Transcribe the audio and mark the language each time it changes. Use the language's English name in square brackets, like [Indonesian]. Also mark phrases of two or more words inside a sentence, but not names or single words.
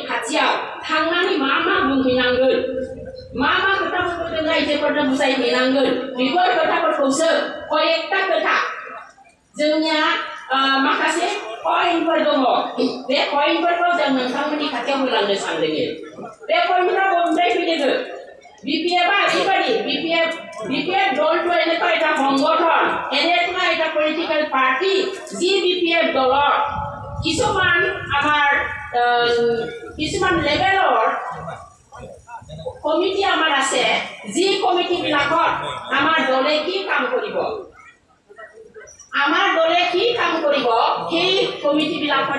[Bodo] खाथियाव थांनानै मा बुंहैनांगोन मा खोथाफोरखौ जों रायजोफोरनो बुजायहैनांगोन बेफोर खोथाफोरखौसो कयेकथा खोथा जोंनिया माखासे पइन्टफोर दङ बे पइन्टफोरखौ जों नोंथांमोननि खाथियाव होलांनो सानदों बे पइन्टफोरा बबेनिफ्राय फैदों BPF ओरैबायदि [Assamese] BPF দলটো এনেকুৱা এটা সংগঠন এনেকুৱা এটা পলিটিক্যাল পাৰ্টি যি BPF দলৰ কিছুমান লেভেলৰ কমিটি আমাৰ আছে যি কমিটি বিলাকত আমাৰ দলে কি কাম কৰিব সেই কমিটি বিলাকত